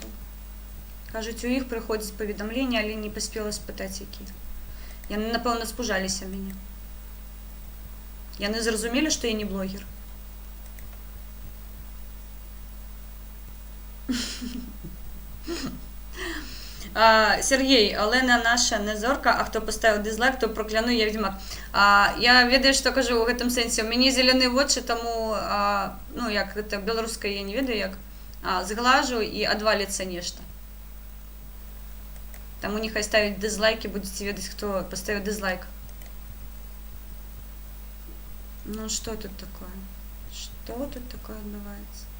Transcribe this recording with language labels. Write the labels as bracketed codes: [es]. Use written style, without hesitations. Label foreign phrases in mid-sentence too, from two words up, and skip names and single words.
[be] Кажуць, у іх прыходзіць паведамленне, але не паспела спытаць, які. Яны, напэўна, спужаліся мяне. Яны зразумелі, што я не блогер. Сергей, [uk] Олена наша не зорка, а хто поставив дизлайк, то прокляну, я відьмак. [be] Я ведаю, що кажу у гэтым сэнсе. У мяне зелені вочы, таму, ну, як гэта беларускае, я не ведаю, як, зглажу і адваліцца нешта. Таму нехай ставіць дизлайки, будете ведаць, хто поставіў дизлайк. [ru] Ну, что тут такое? Что тут такое адбываецца?